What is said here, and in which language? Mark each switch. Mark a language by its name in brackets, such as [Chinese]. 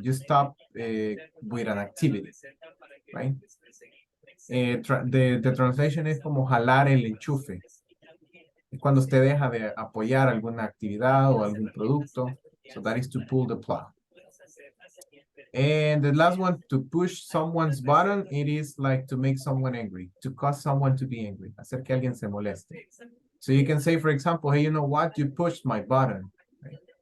[English] You stop with an activity, right? The translation [Spanish] es como jalar el enchufe. Es cuando usted deja de apoyar alguna actividad o algún producto. [English] So that is to pull the plug. And the last one, to push someone's button, it is like to make someone angry, to cause someone to be angry, [Spanish] hacer que alguien se moleste. [English] So you can say, for example, hey, you know what? You pushed my button. Right?